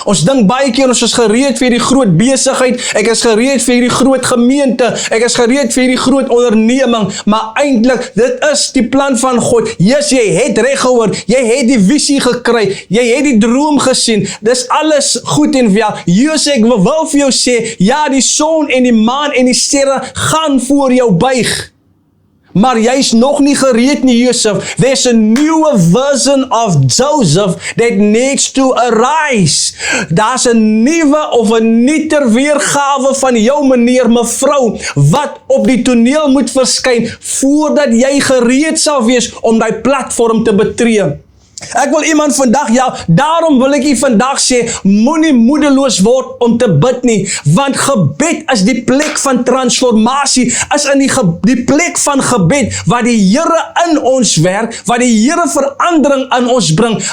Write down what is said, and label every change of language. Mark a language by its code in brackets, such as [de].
[af] Ons dink baie keer ons is gereed vir die groot besigheid, ek is gereed vir die groot gemeente, ek is gereed vir die groot onderneming, maar eintlik, dit is die plan van God. Yes, jy het reg gehoor, jy het die visie gekry, jy het die droom gesien, dis alles goed en wel. Josef, ek wil vir jou sê, ja, die son en die maan en die sterre gaan voor jou buig. Maar jy is nog nie gereed nie, Josef. [en] There's a newer version of Joseph that needs to arise. [af] Daar's 'n nuwe of 'n nuuter weergawe van jou meneer, mevrou, wat op die toneel moet verskyn, voordat jy gereed sal wees om die platform te betree. Ek wil iemand vandag, daarom wil ek vandag sê, moenie moedeloos word om te bid nie, want gebed is die plek van transformasie, is in die plek van gebed, waar die Here in ons werk, waar die Here verandering in ons bring,